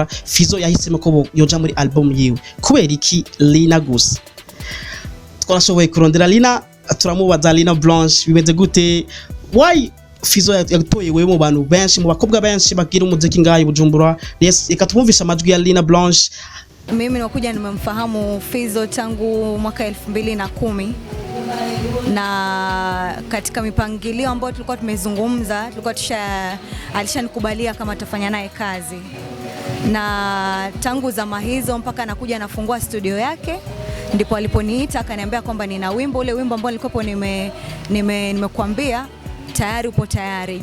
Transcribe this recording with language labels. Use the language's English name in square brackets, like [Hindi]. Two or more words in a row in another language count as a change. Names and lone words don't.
[Rundi] Fizzo yahisemo ko yoja muri album yiwe. Kubera iki Linah gusa? Twarashoboye kurondera Linah, turamubaza Linah Blanche bimeze gute? Why Fizzo yatoye wewe mu bantu benshi, mu bakobwa benshi bagira umuziki ngaha i Bujumbura? Yes, ikatumvisha amajwi ya Linah Blanche. [Swahili] Mimi nilikuja nimemfahamu Fizzo tangu mwaka 2010 na katika mipangilio ambayo tulikuwa tumezungumza, alishanikubalia kama tafanya naye kazi, na tangu zama hizo mpaka anakuja nafungua studio yake ndipo aliponiita akaniambia kwamba nina wimbo, ule wimbo ambao nilikuwa nimekuambia tayari upo tayari.